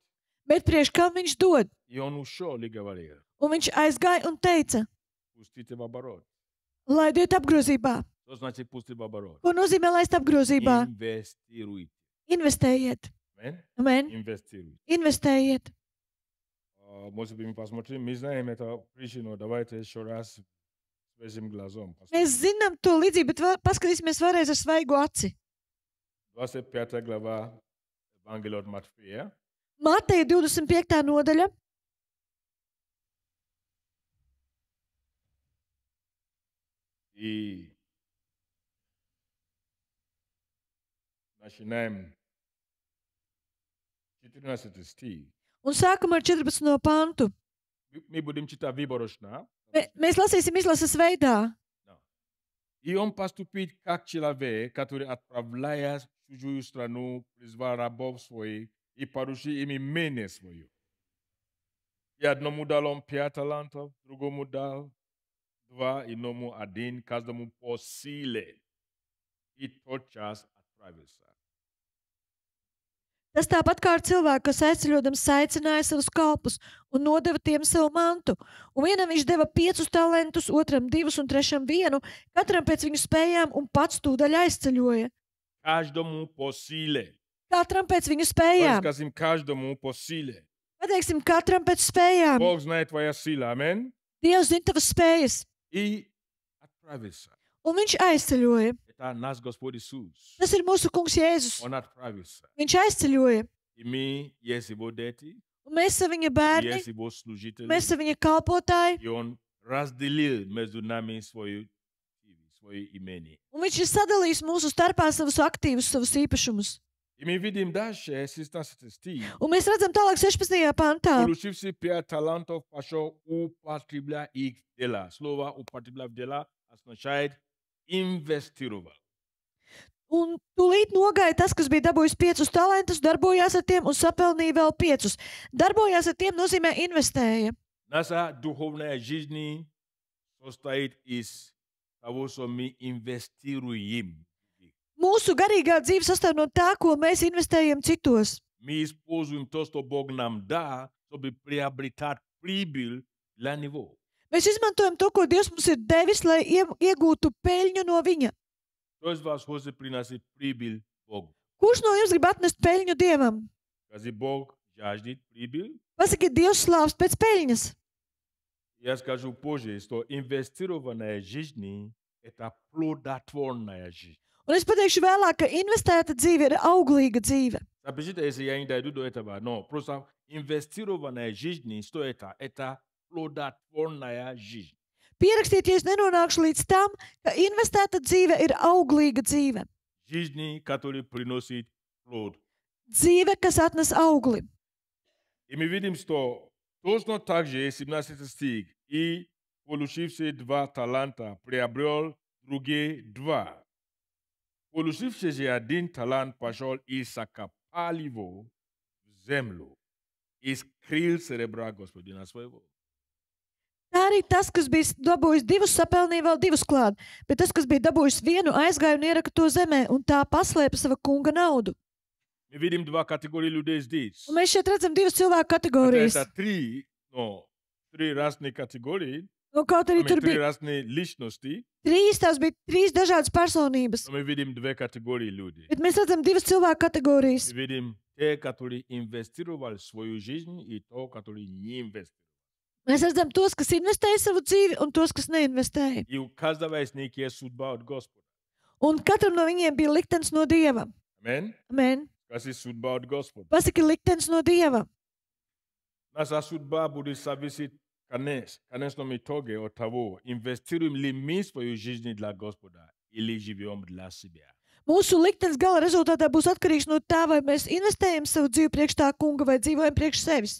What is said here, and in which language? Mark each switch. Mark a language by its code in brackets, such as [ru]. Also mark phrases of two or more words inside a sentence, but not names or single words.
[lv] Bet priekš kam viņš dod? [ru] И он ушел и говорил, [lv] Un viņš aizgāja un teica, [ru] пустите в оборот. [lv] laidiet apgrozībā. [ru] Что значит пустить в оборот? [lv] Ko nozīmē laist apgrozībā? [ru] Инвестируйте. [lv] Investējiet. Amen. Amen! [ru] Инвестируйте. [lv] Investējiet. [ru] Может быть, мы посмотрим. Мы знаем это причину. Давайте еще раз свежим глазом. [lv] Mēs zinām to līdzību, bet paskatīsimies vēlreiz ar svaigu aci. [ru] 25 глава Евангелия от Матфея. [lv] Mateja 25. nodaļa. [ru] И начинаем 14 стих. [lv] Un sākam ar 14. pantu. [ru] Мы будем читать выборочно. [lv] Mēs lasīsim izlases veidā. [ru] И он поступит как человек, который, отправляя в чужую страну, призвал рабов своих и поручил им имение свое. И одному дал он 5 талантов, другому дал 2, иному 1, каждому по силе. И тотчас отправился. [lv] Tas tāpat kā ar cilvēku, kas aizceļodams saicināja savus kalpus un nodeva tiem savu mantu. Un vienam viņš deva 5 talantus, otram 2 un trešam 1, katram pēc viņu spējām un pats tūdaļ aizceļoja. [ru] Каждому по силе. [lv] Katram pēc viņu spējām. [ru] Скажем, каждому по силе. [lv] Pateiksim, katram pēc spējām. [ru] Бог знает твоя сила. Аминь. [lv] Dievs zina tavas spējas. [ru] И отправился. [lv] Un viņš aizceļoja. [ru] Это наш Господь Иисус. [lv] Tas ir mūsu kungs Jēzus. [ru] Он отправился. [lv] Viņš aizceļoja. [ru] И мы есть его дети, [lv] Un mēs esam viņa [ru] и [lv] bērni, [ru] есть его служители. [lv] mēs esam viņa kalpotāji. [ru] И он разделил между нами свои имени. [lv] Un viņš ir sadalījis mūsu starpā savus aktīvus, savus īpašumus. [ru] И мы видим дальше, 16 стих. [lv] Un mēs redzam tālāk 16. pantā. [ru] Получивший 5 талантов пошел употреблять их в дела. Слово употреблять в дела означает инвестировал. [lv] Un tūlīt nogāja tas, kas bija dabūjis 5 talantus, darbojās ar tiem un sapelnīja vēl 5. Darbojās ar tiem nozīmē investēja. [ru] Наша духовная жизнь состоит из того, что мы инвестируем. [lv] Mūsu garīgā dzīve sastāv no tā, ko mēs investējam citos. [ru] Мы используем то, что Бог нам дал, чтобы приобретать прибыль для Него. [lv] Mēs izmantojam to, ko Dievs mums ir devis, lai iegūtu peļņu no viņa. [ru] Кто из вас хочет приносить прибыль Богу? [lv] Kurš no jums grib atnest peļņu Dievam? [ru] Скажи, Бог жаждет прибыль. [lv] Pasakiet, Dievs slāvs pēc peļņas. [ru] Я скажу позже, что инвестированная жизнь – это плодотворная жизнь. [lv] Un es pateikšu vēlāk, ka investēta dzīve ir auglīga dzīve. [ru] Запишите, если я не дойду до этого. Но просто инвестированная жизнь, что это? Это плодотворная жизнь. [lv] Pierakstiet, ja es nenonākšu līdz tam, ka investēta dzīve ir auglīga dzīve. [ru] Жизнь, которая приносит плод. [lv] Dzīve, kas atnes augli. [ru] И мы видим, что точно так же, 17 стих, и получивший 2 таланта, приобрел другие 2. Получивший же 1 талант пошел и закопал его в землю и скрыл серебра господина своего. [lv] Tā arī tas, kas bija dabūjis 2, sapelnīja vēl 2 klāt, bet tas, kas bija dabūjis 1, aizgāja un ieraka to zemē, un tā paslēpa sava kunga naudu. [ru] Мы видим 2 категории людей здесь. [lv] Un mēs šeit redzam 2 cilvēku kategorijas. [ru] Это 3 разные категории, [lv] Un kaut arī tur [ru] 3 [lv] bija [ru] разные личности, [lv] 3, tās bija 3 dažādas personības. [ru] но мы видим 2 категории людей. [lv] Bet mēs redzam 2 cilvēku kategorijas. [ru] Мы видим те, которые инвестировали свою жизнь, и то, которые не инвестировали. [lv] Mēs redzam tos, kas investēja savu dzīvi, un tos, kas neinvestēja. [ru] И у каждого из них есть судьба от Господа. [lv] Un katram no viņiem bija liktenis no Dieva. Amen? Amen. [ru] Скажи, судьба от Господа. [lv] Pasaki liktenis no Dieva. [ru] Наша судьба будет зависеть, конечно, мы итоге от того, инвестируем ли мы свою жизнь для Господа или живем для себя. [lv] Mūsu liktenis gala rezultātā būs atkarīgs no tā, vai mēs investējam savu dzīvi priekš tā kunga vai dzīvojam priekš sevis.